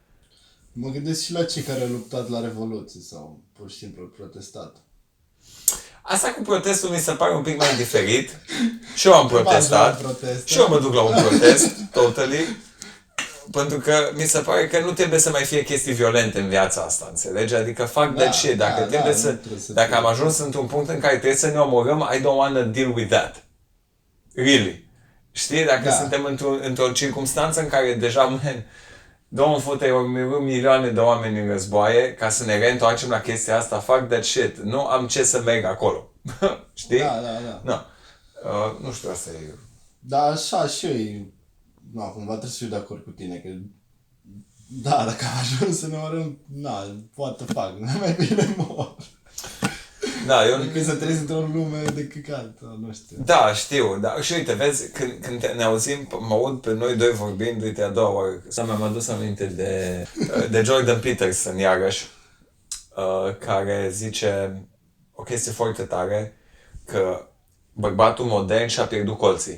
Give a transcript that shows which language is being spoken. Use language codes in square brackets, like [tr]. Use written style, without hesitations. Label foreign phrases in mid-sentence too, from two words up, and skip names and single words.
[ro] Mă gândesc și la cei care au luptat la Revoluție sau pur și simplu au protestat. Asta cu protestul mi se pare un pic mai diferit. Și eu am protestat. Și eu mă duc la un protest, totally. Pentru că mi se pare că nu trebuie să mai fie chestii violente în viața asta, înțelegi? Adică fac [en] that shit. [ro] Dacă dacă am ajuns într-un punct în care trebuie să ne omorâm, [en] I don't want to deal with that. Really. [ro] Știi? Dacă suntem într-o circunstanță în care deja, man, Domnul fute, milioane de oameni în războaie, ca să ne reîntoarcem la chestia asta, [en] fuck that shit. [ro] Nu am ce să merg acolo. Știi? Da. No. Nu știu, asta e... Da, așa și eu, cumva trebuie să fiu de acord cu tine, că da, dacă am ajuns să ne orăm, [en] what the fuck, [ro] mai bine mor. Da, eu... Decât să trăiesc într-o lume de căcat, nu știu. Da, știu, da. Și uite, vezi, când ne auzim, mă aud pe noi doi vorbind, uite, a doua oară, să mi-am adus aminte de Jordan Peterson, iarăși, care zice o chestie foarte tare, că bărbatul modern și-a pierdut colții.